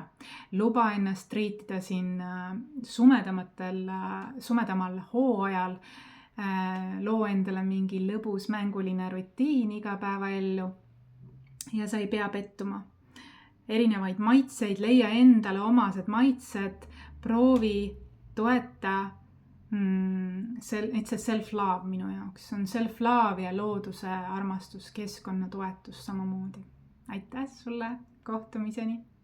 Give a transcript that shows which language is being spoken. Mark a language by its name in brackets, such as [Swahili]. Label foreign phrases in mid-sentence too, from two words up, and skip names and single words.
[Estonian] Luba ennast triitida siin sumedamal hooajal, loo endale mingi lõbus mänguline rutiin igapäevaellu ja sa ei pea pettuma. Erinevaid maitseid, leia endale omased maitsed, proovi, toeta, see self-love minu jaoks. See on self-love ja looduse armastus, keskkonna toetus samamoodi. Aitäh sulle! Kohtumiseni!